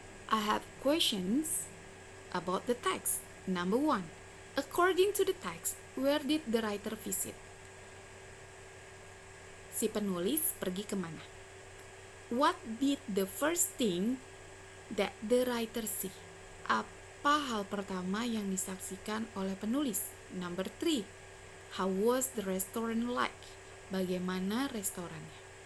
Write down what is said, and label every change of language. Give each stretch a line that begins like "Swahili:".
English: I have questions about the text. Number 1. According to the text, where did the writer visit?
Indonesian: Si penulis pergi kemana?
English: What did the first thing that the writer see?
Indonesian: Apa hal pertama yang disaksikan oleh penulis?
English: Number 3. How was the restaurant like?
Indonesian: Bagaimana restorannya?